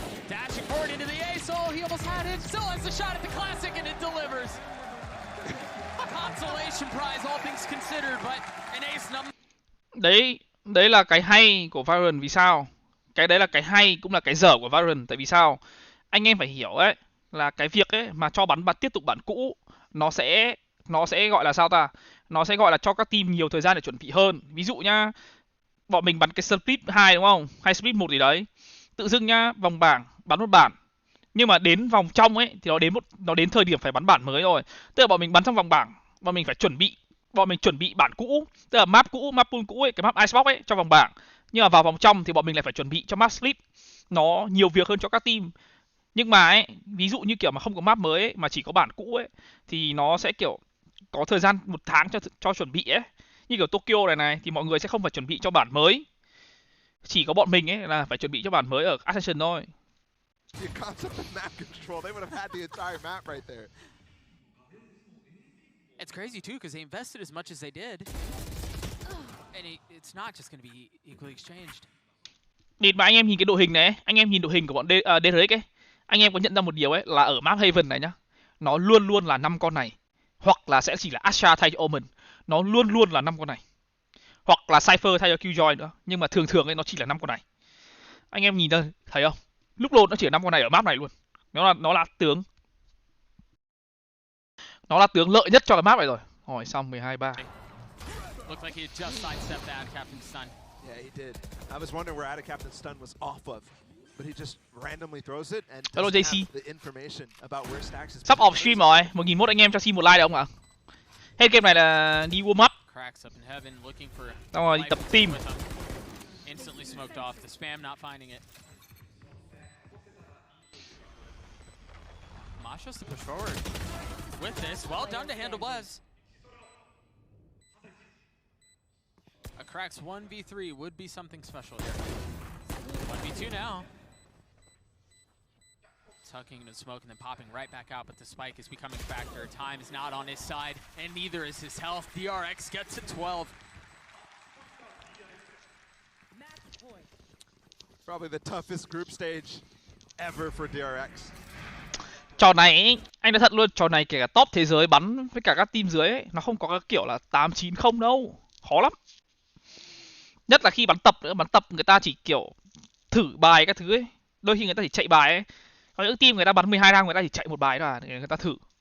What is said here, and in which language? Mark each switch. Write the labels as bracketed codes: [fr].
[en] Dashing forward into the ace. Oh, he almost had it. Still has the shot at the classic and it delivers. Consolation prize, all things considered, but an ace number. [vi] Đấy là cái hay của Valorant. Vì sao? Cái đấy là cái hay cũng là cái dở của Valorant. Tại vì sao? Anh em phải hiểu ấy là cái việc ấy mà cho bắn tiếp tục bản cũ nó sẽ gọi là sao ta? Nó sẽ gọi là cho các team nhiều thời gian để chuẩn bị hơn. Ví dụ nhá, bọn mình bắn cái split 2 đúng không? Hay split 1 gì đấy. Tự dưng nhá, vòng bảng bắn một bản. Nhưng mà đến vòng trong ấy thì nó đến thời điểm phải bắn bản mới rồi. Tức là bọn mình bắn trong vòng bảng, bọn mình phải chuẩn bị bản cũ, tức là map cũ, map pool cũ ấy, cái map Icebox ấy cho vòng bảng. Nhưng mà vào vòng trong thì bọn mình lại phải chuẩn bị cho map split. Nó nhiều việc hơn cho các team. Nhưng mà ấy, ví dụ như kiểu mà không có map mới ấy, mà chỉ có bản cũ ấy thì nó sẽ kiểu có thời gian 1 tháng cho chuẩn bị ấy. Như kiểu Tokyo này thì mọi người sẽ không phải chuẩn bị cho bản mới. Chỉ có bọn mình ấy là phải chuẩn bị cho bản mới ở Ascension thôi. The concept of map control, they would have had the entire map right there. It's crazy too because they invested as much as they did, and it's not just going to be equally exchanged. Nhìn mà anh em nhìn cái đội hình này, anh em nhìn đội hình của bọn DyAC ấy, anh em có nhận ra một điều ấy là ở map Haven này nhá, nó luôn luôn là 5 con này, hoặc là sẽ chỉ là Asha thay cho Omen, nó luôn luôn là 5 con này, hoặc là Cypher thay cho Killjoy nữa, nhưng mà thường thường ấy nó chỉ là 5 con này. Anh em nhìn thấy không? Lúc lột nó chỉ là 5 con này ở map này luôn. Nó là tướng lợi nhất cho cái map này rồi. Hỏi xong 12-3. [en] Looked like he had just sidestepped that Captain Stun. Yeah, he did. I was wondering where Captain Stun was off of, but he just randomly throws it and Hello, doesn't JC. have the information about where Stacks is. [vi] Sắp off stream rồi. 1001 anh em cho xin một like được không ạ? Hết game này là đi warm up. [en] Cracks up in heaven looking for. [vi] Xong rồi đi tập team. [en] Instantly smoked off. The spam not finding it. Masha's to push forward with this. Well done to handle Blaz. A Cracks 1v3 would be something special here. 1v2 now. Tucking into smoke and then popping right back out, but the spike is becoming a factor. Time is not on his side, and neither is his health. DRX gets to 12. Probably the toughest group stage ever for DRX. [vi] Trò này anh nói thật luôn, trò này kể cả top thế giới bắn với cả các team dưới ấy, nó không có cái kiểu là 8-9-0 đâu, khó lắm. Nhất là khi bắn tập nữa, bắn tập người ta chỉ kiểu thử bài các thứ ấy, đôi khi người ta chỉ chạy bài ấy. Có những team người ta bắn 12 round người ta chỉ chạy một bài thôi để người ta thử.